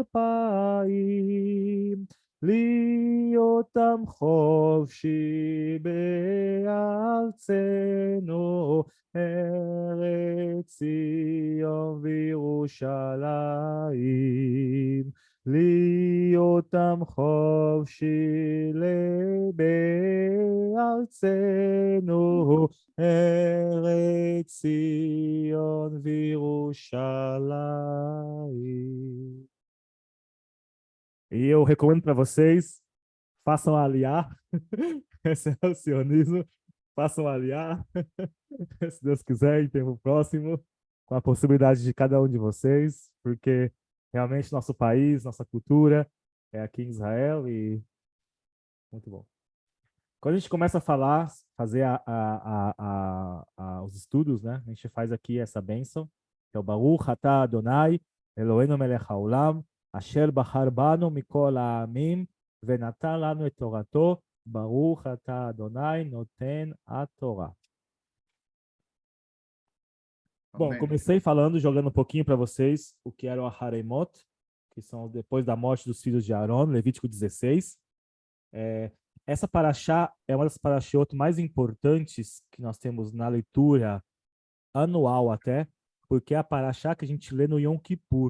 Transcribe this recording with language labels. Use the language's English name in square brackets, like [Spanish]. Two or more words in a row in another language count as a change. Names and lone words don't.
[Hebrew] 2000, להיותם חופשי בארצנו, ארץ ציון וירושלים, להיותם חופשי בארצנו, ארץ ציון וירושלים. [Portuguese] E eu recomendo para vocês, façam aliar, esse é o sionismo, façam aliar, se Deus quiser, em tempo próximo, com a possibilidade de cada um de vocês, porque realmente nosso país, nossa cultura é aqui em Israel e muito bom. Quando a gente começa a fazer os estudos, né? A gente faz aqui essa bênção, que é o [Hebrew] ברוך אתה אדוני, אלוהינו מלך העולם, אשר בחר בנו מכל העמים, ונתן לנו את תורתו, ברוך אתה אדוני נותן התורה. [Portuguese] Bom, comecei jogando um pouquinho para vocês o que era o Haremot, que são depois da morte dos filhos de Aaron, Levítico 16. Essa paraxá é uma das paraxiot mais importantes que nós temos na leitura anual até, porque é a paraxá que a gente lê no Yom Kippur.